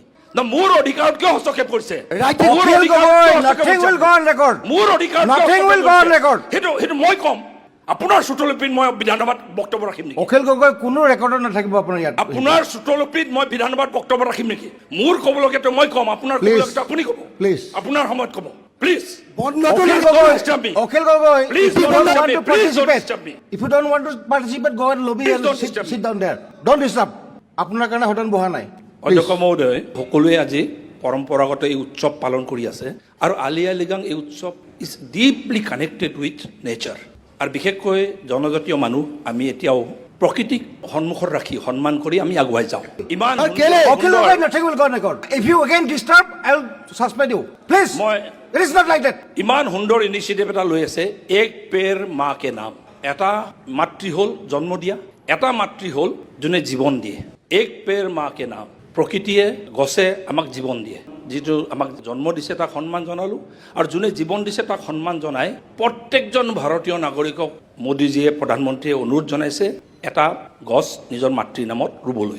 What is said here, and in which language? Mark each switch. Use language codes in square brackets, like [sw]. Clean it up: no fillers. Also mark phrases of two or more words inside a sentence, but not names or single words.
[as] না, মোৰ অধিকাৰত কিয় হস্তক্ষেপ কৰিছে? মোৰ অধিকাৰত সেইটো মই ক'ম। আপোনাৰ চুটলিপিত মই বিধানসভাত বক্তব্য ৰাখিম নেকি? অখিল গগৈ কোনো ৰেকৰ্ডত নাথাকিব আপোনাৰ ইয়াত। আপোনাৰ চুটলিপিত মই বিধানসভাত বক্তব্য ৰাখিম নেকি? মোৰ ক'বলগীয়াটো মই ক'ম, আপোনাৰ ক'বলগীয়াটো আপুনি ক'ব। প্লিজ আপোনাৰ সময়ত ক'ব। প্লিজ অখিল গগৈ, [en] if you don't want to participate, go and lobby and sit down there. Don't disturb. [as] আপোনাৰ কাৰণে হটন বহা নাই। অধ্যক্ষ মহোদয়, সকলোৱে আজি পৰম্পৰাগত এই উৎসৱ পালন কৰি আছে, আৰু আলি আই লৃগাং এই উৎসৱ [en] is deeply connected with nature. [as] আৰু বিশেষকৈ জনজাতীয় মানুহ আমি এতিয়াও প্ৰকৃতিক সন্মুখত ৰাখি সন্মান কৰি আমি আগুৱাই যাওঁ। ইমান অখিল গগৈ, [en] nothing will go on record. If you again disturb, I will suspend you. Please. It is not like that. [as] ইমান সুন্দৰ ইনিচিয়েটিভ এটা লৈ আছে, [hi] एक पेड़ माँ के नाम। [as] এটা মাতৃ হ'ল জন্ম দিয়া, এটা মাতৃ হ'ল যোনে জীৱন দিয়ে। [hi] एक पेड़ माँ के नाम, [as] প্ৰকৃতিয়ে গছে আমাক জীৱন দিয়ে, যিটো আমাক জন্ম দিছে তাক সন্মান জনালোঁ, আৰু যোনে জীৱন দিছে তাক সন্মান জনাই প্ৰত্যেকজন ভাৰতীয় নাগৰিকক মোদীজীয়ে প্ৰধানমন্ত্ৰীয়ে অনুৰোধ জনাইছে এটা গছ নিজৰ মাতৃৰ নামত ৰুবলৈ।